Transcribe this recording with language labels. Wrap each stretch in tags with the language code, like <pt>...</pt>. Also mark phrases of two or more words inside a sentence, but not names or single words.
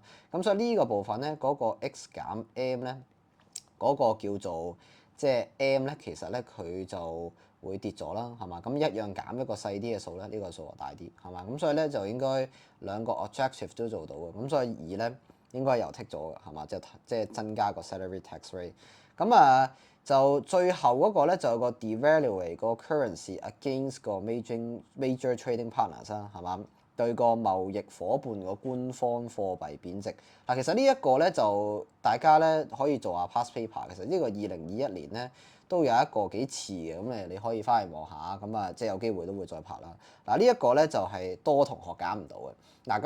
<yue>咁所以呢個部分咧嗰個 x 減 m 咧嗰個叫做即係 m 咧，其實咧佢就會跌咗啦，係嘛？咁一樣減一個細啲嘅數咧，呢個數就大啲，係嘛？咁所以咧就應該兩個 objective 都做到嘅，咁所以2咧應該又剔咗嘅，係嘛？即係增加個 salary tax rate。就最後嗰個咧就有個 devaluate 個</yue> <en>currency against</en> <yue>個</yue> <en>major trading partners</en> <yue>啦，係嘛？對個貿易伙伴個官方貨幣貶值。其實呢一個咧就大家咧可以做下 past paper。其實呢個2021年咧都有一個幾似嘅，咁你可以翻嚟望下，即係有機會都會再拍啦。呢一個咧就係多同學揀唔到嘅。</yue>